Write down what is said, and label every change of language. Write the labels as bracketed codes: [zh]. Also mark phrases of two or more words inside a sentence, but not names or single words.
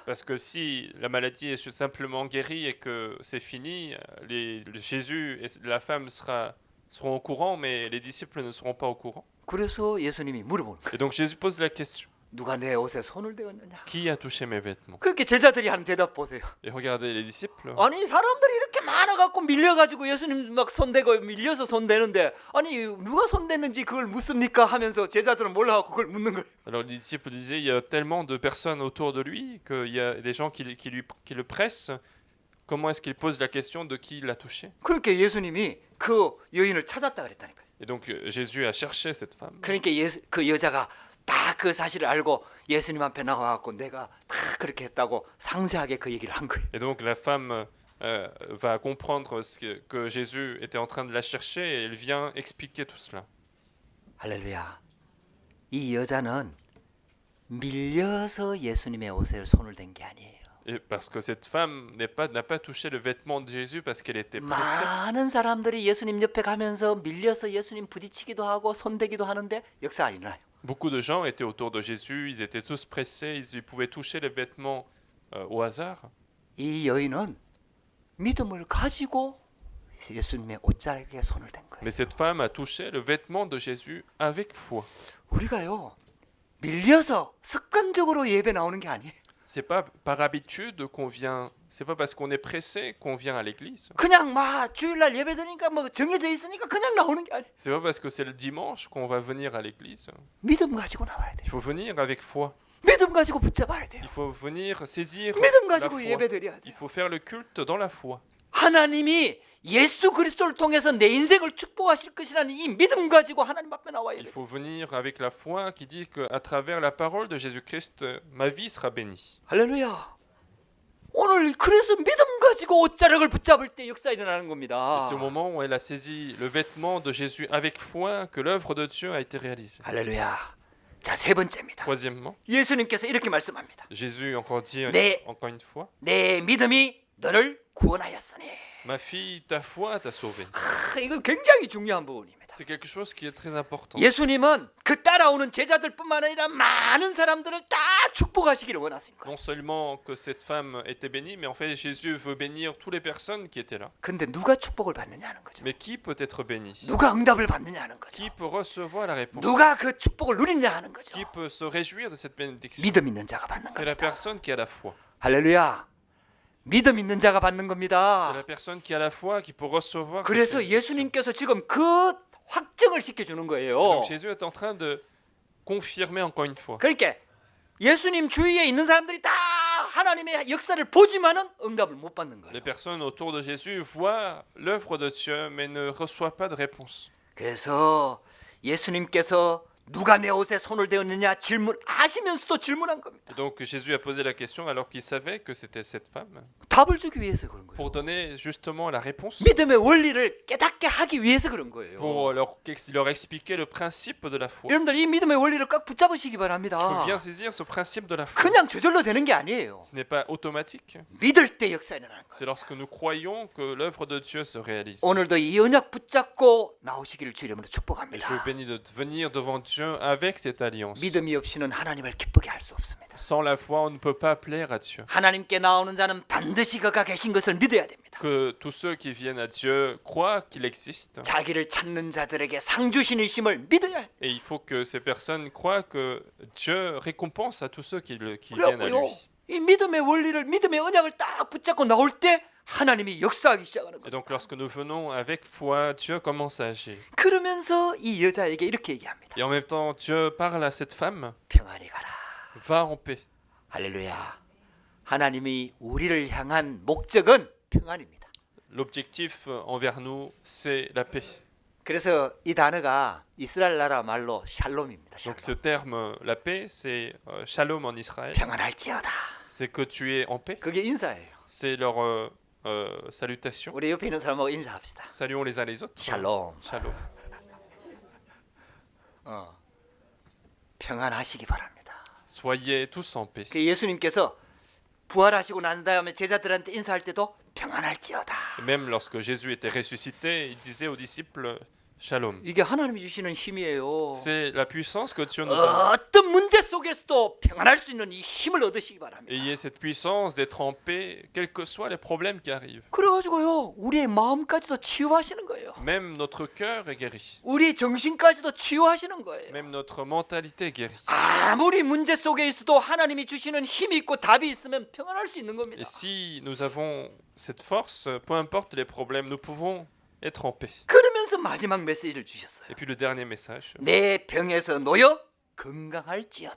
[fr] Parce que si la maladie est simplement guérie et que c'est fini, Jésus et la femme seront au courant, mais les disciples ne seront pas au courant. [ko] 그래서 예수님이 물어보는 거예요. [fr] Et donc Jésus pose la question, [ko] 누가 내 옷에 손을 대었느냐? [fr] qui a touché mes vêtements? [ko] 그렇게 제자들이 하는 대답 보세요. [fr] Et regardez les disciples. [ko] 아니 사람들이 이렇게 많아갖고 밀려가지고 예수님 막 손대고 밀려서 손대는데 아니 누가 손댔는지 그걸 묻습니까? 하면서 제자들은 몰라갖고 그걸 묻는 거예요. [fr] Alors les disciples disaient, il y a tellement de personnes autour de lui qu'il y a des gens qui le pressent. Comment est-ce qu'il pose la question de qui l'a touché? [ko] 그렇게 예수님이 그 여인을 찾았다 그랬다니까요. [fr] Et donc Jésus a cherché cette femme. [ko] 그러니까 그 여자가 다 그 사실을 알고 예수님 앞에 나와갖고 내가 다 그렇게 했다고 상세하게 그 얘기를 한 거예요. [fr] Et donc la femme va comprendre que Jésus était en train de la chercher et elle vient expliquer tout cela. [ko] 할렐루야. 이 여자는 밀려서 예수님의 옷에 손을 댄 게 아니에요. [fr] Et parce que cette femme n'a pas touché le vêtement de Jésus parce qu'elle était pressée. [ko] 많은 사람들이 예수님 옆에 가면서 밀려서 예수님 부딪히기도 하고 손대기도 하는데 역사 안 일어나요. [fr] Beaucoup de gens étaient autour de Jésus, ils étaient tous pressés, ils pouvaient toucher les vêtements au hasard. [ko] 이 여인은 믿음을 가지고 예수님의 옷자락에 손을 댄 거예요. [fr] Mais cette femme a touché le vêtement de Jésus avec foi. [ko] 우리가요 밀려서 습관적으로 예배 나오는 게 아니에요. [fr] C'est pas par habitude qu'on vient, c'est pas parce qu'on est pressé qu'on vient à l'église. [ko] 그냥 막 주일날 예배 드니까 뭐 정해져 있으니까 그냥 나오는 게 아니에요. [fr] C'est pas parce que c'est le dimanche qu'on va venir à l'église. [ko] 믿음 가지고 나와야 돼요. [fr] Il faut venir avec foi. [ko] 믿음 가지고 붙잡아야 돼요. [fr] Il faut venir saisir [ko] 믿음 [fr] la [ko] 가지고 [fr] foi. [ko] 예배 드려야 돼요. [fr] Il faut faire le culte dans la foi. [ko] 하나님이 예수 그리스도를 통해서 내 인생을 축복하실 것이라는 이 믿음 가지고 하나님 앞에 나와야 [fr] Il [ko] 돼요. [fr] faut venir avec la foi qui dit qu'à travers la parole de Jésus-Christ, ma vie sera bénie. [ko] 할렐루야. 오늘 그래서 믿음 가지고 옷자락을 붙잡을 때 역사 일어나는 [fr] Et [ko] 겁니다. [fr] c'est au moment où elle a saisi le vêtement de Jésus avec foi que l'œuvre de Dieu a été réalisée. [ko] 할렐루야. 자, 세 번째입니다. [fr] Troisièmement, [ko] 예수님께서 이렇게 말씀합니다. [fr] Jésus encore dit [ko] 네. [fr] encore une fois, [ko] 내 믿음이 너를 구원하였으니. [fr] ma fille, ta foi t'a sauvé. [ko] 이거 굉장히 중요한 부분입니다. [fr] C'est quelque chose qui est très important. [ko] 예수님은 그 따라오는 제자들뿐만 아니라 많은 사람들을 다 축복하시기를 원하십니다. [fr] Non seulement que cette femme était bénie, mais en fait Jésus veut bénir toutes les personnes qui étaient là. [ko] 근데 누가 축복을 받느냐는 거죠. [fr] Mais qui peut être béni? [ko] 누가 응답을 받느냐는 거죠. [fr] Qui peut recevoir la réponse? [ko] 누가 그 축복을 누리냐 하는 거죠. [fr] Qui peut se réjouir de cette bénédiction? [ko] 믿음 있는 자가 받는 [fr] C'est la [ko] 겁니다. [fr] personne qui a la foi. [ko] 할렐루야. 믿음 있는 자가 받는 [fr] C'est [ko] 겁니다. [fr] la personne qui a la foi qui peut recevoir cette [ko] 그래서 [fr] bénédiction. [ko] 예수님께서 지금 그 확증을 시켜주는 [fr] Et [ko] 거예요. [fr] donc Jésus est en train de confirmer encore une fois. [ko] 그러니까 예수님 주위에 있는 사람들이 다 하나님의 역사를 보지만은 응답을 못 받는 거예요. [fr] Les personnes autour de Jésus voient l'œuvre de Dieu, mais ne reçoivent pas de réponse. [ko] 그래서 예수님께서 누가 내 옷에 손을 대었느냐 아시면서도 질문한 겁니다. [fr] Et donc Jésus a posé la question alors qu'il savait que c'était cette femme, [ko] 답을 주기 위해서 그런 거예요. [fr] pour donner justement la réponse, [ko] 믿음의 원리를 깨닫게 하기 위해서 그런 거예요. [fr] pour leur expliquer le principe de la foi. [ko] 여러분들 이 믿음의 원리를 꽉 붙잡으시기 [fr] Il faut [ko] 바랍니다. [fr] bien saisir ce principe de la foi. [ko] 그냥 저절로 되는 게 아니에요. [fr] Ce n'est pas automatique. [ko] 믿을 때 역사 일어나는 거예요. [fr] C'est lorsque nous croyons que l'œuvre de Dieu se réalise. [ko] 오늘도 이 언약 붙잡고 나오시기를 주 이름으로 [fr] Et je [ko] 축복합니다. [fr] vous bénis de venir devant Dieu avec cette alliance. [ko] 믿음이 없이는 하나님을 기쁘게 할 수 없습니다. [fr] Sans la foi, on ne peut pas plaire à Dieu. [ko] 하나님께 나오는 자는 반드시 그가 계신 것을 믿어야 됩니다. [fr] Que tous ceux qui viennent à Dieu croient qu'il existe. [ko] 자기를 찾는 자들에게 상 주시니심을 믿어야 해요. [fr] Et il faut que ces personnes croient que Dieu récompense à tous ceux qui viennent à [ko] 그래요. [fr] lui. [ko] 이 믿음의 원리를 믿음의 언약을 딱 붙잡고 나올 때 하나님이 역사하기 시작하는 [fr] Et [ko] 거예요. [fr] donc lorsque nous venons avec foi, Dieu commence à agir. [ko] 그러면서 이 여자에게 이렇게 얘기합니다. [fr] Et en même temps, Dieu parle à cette femme, [ko] 평안히 가라. [fr] va en paix. [ko] 할렐루야. 하나님이 우리를 향한 목적은 평안입니다. [fr] L'objectif envers nous, c'est la paix. [ko] 그래서 이 단어가 이스라엘 나라 말로 샬롬입니다. [fr] Donc [ko] 샬롬. [fr] ce terme, la paix, c'est shalom en Israël. [ko] 평안할지어다. [fr] C'est que tu es en paix. [ko] 그게 인사예요. [fr] C'est leur salutations. [ko] 우리 옆에 있는 사람하고 인사합시다. [fr] Saluons les uns les autres. [ko] 샬롬. [fr] Shalom. [ko] 평안하시기 바랍니다. [fr] Soyez tous en paix. [ko] 그 예수님께서 부활하시고 난 다음에 제자들한테 인사할 때도 평안할지어다. [fr] Et même lorsque Jésus était ressuscité, il disait aux disciples Shalom. [ko] 이게 하나님이 주시는 힘이에요. [fr] C'est la puissance que Dieu nous donne. [ko] 어떤 문제 속에서도 평안할 수 있는 이 힘을 얻으시기 바랍니다. [fr] Ayez cette puissance d'être en paix, quels que soient les problèmes qui arrivent. [ko] 그래가지고요, 우리의 마음까지도 치유하시는 거예요. [fr] Même notre cœur est guéri. [ko] 우리 정신까지도 치유하시는 거예요. [fr] Même notre mentalité est guérie. [ko] 아무리 문제 속에 있어도 하나님이 주시는 힘이 있고 답이 있으면 평안할 수 있는 겁니다. [fr] Et si nous avons cette force, peu importe les problèmes, nous pouvons être en paix. [ko] 그러면서 마지막 메시지를 주셨어요. [fr] Et puis le dernier message, [ko] 내 병에서 놓여 건강할지어다.